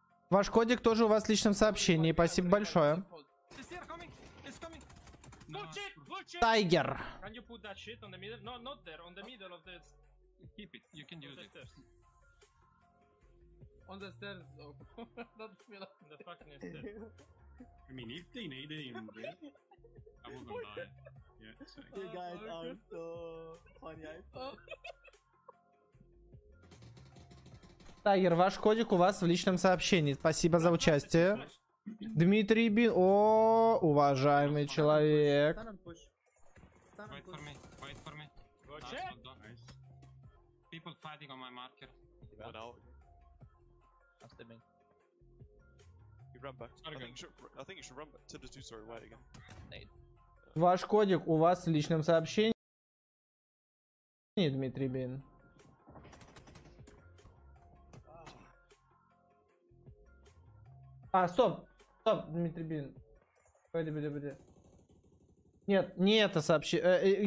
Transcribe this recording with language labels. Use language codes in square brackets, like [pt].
[ru] Ваш кодик тоже у вас в личном сообщении. Спасибо большое. Тайгер. [en] Can you put that shit on the middle? No, not there. On the middle of the... Keep it. You can use it. On the stairs. Oh. The fucking stairs. I mean, if they need it in there, I won't lie. Yeah, You guys are so funny. [ru] Тайгер, ваш кодик у вас в личном сообщении. Спасибо за участие. Дмитрий Бин. О, уважаемый человек. [en] Wait for me. Nice. People fighting on my marker. I'm stimming. You run back. I think you should run back to the two-story way again. [ru] Ваш кодик у вас в личном сообщении. Дмитрий Бин. А, стоп, Дмитрий Бин. Пойди. Нет, не это сообщение.